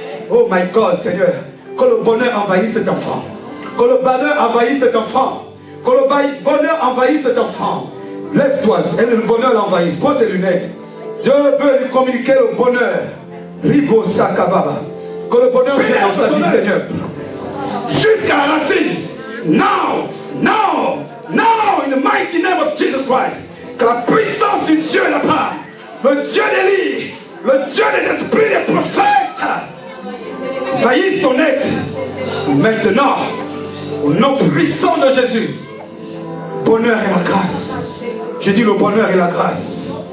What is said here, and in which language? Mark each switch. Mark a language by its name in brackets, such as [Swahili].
[English] Oh my God, [French] Seigneur. Que le bonheur envahisse cet enfant. Que le bonheur envahisse cet enfant. Que le bonheur envahisse cet enfant. Lève-toi et le bonheur l'envahisse. Pose ses lunettes. Dieu veut lui communiquer le bonheur. Ribo Sakababa. Que le bonheur vienne dans sa vie, Seigneur. Jusqu'à la racine. [English] Now, now, now, in the mighty name of Jesus Christ. [French] Que la puissance du Dieu là-bas, le Dieu d'Élie, le Dieu des esprits des prophètes, envahisse ton être. Maintenant, au nom puissant de Jésus, bonheur et la grâce. J'ai dit le bonheur et la grâce.